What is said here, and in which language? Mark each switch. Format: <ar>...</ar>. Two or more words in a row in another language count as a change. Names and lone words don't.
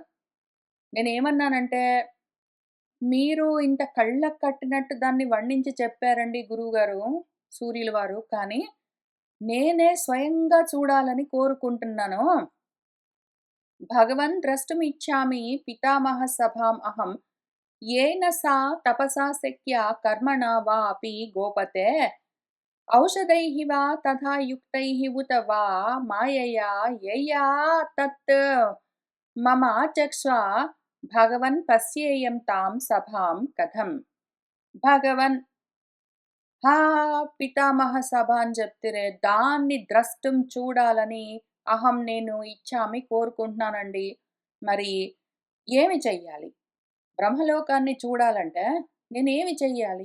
<te>నేనేమన్నానంటే, మీరు ఇంత కళ్ళకు కట్టినట్టు దాన్ని వర్ణించి చెప్పారండి గురువుగారు, సూర్యుల వారు. కానీ నేనే స్వయంగా చూడాలని కోరుకుంటున్నాను.</te> <sa>భగవన్ ద్రష్టుమిచ్చామి పితామహ సభాం అహం येन सा तपसा शक्या कर्मणा वा अपि गोपते औषधैः वा तथा युक्तैः उत वा मायया यया तत् मम चक्ष्वा भगवन् पश्येयं तां सभां कथं</sa> <te>భగవన్ హా పితామహ సభ అని చెప్తిరే దాన్ని ద్రష్టం చూడాలని అహం నేను ఇచ్చామి కోరుకుంటున్నానండి. మరి ఏమి చెయ్యాలి? బ్రహ్మలోకాన్ని చూడాలంటే నేనేమి చెయ్యాలి?</te>